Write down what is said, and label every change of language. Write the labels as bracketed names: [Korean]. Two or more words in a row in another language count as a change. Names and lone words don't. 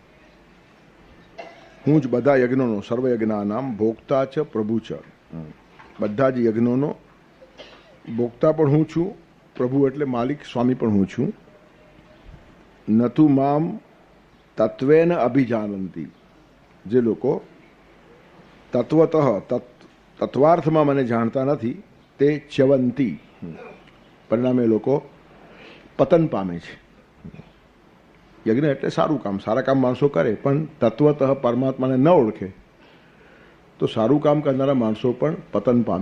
[Gujarati] હું જ બધા યજ્ઞો [Sanskrit] सर्वयज्ञानां भोक्ता च प्रभु च [Gujarati] બધા જ યજ્ઞો ભોક્તા પણ હું છું પ્રભુ એટલે માલિક સ્વામી પણ હું છું [Sanskrit] न तु माम तत्वेन अभिजानंती [Gujarati] જે લોકો તત્વતઃ તત્વાર્થમાં મને જાણતા નથી તે ચ્યવંતી પરિણામે લોકો પતન પામે છે. યજ્ઞ એટલે સારું કામ, સારા કામ માણસો કરે, પણ તત્વતઃ પરમાત્માને ન ઓળખે તો સારું કામ કરનારા માણસો પણ પતન પામે.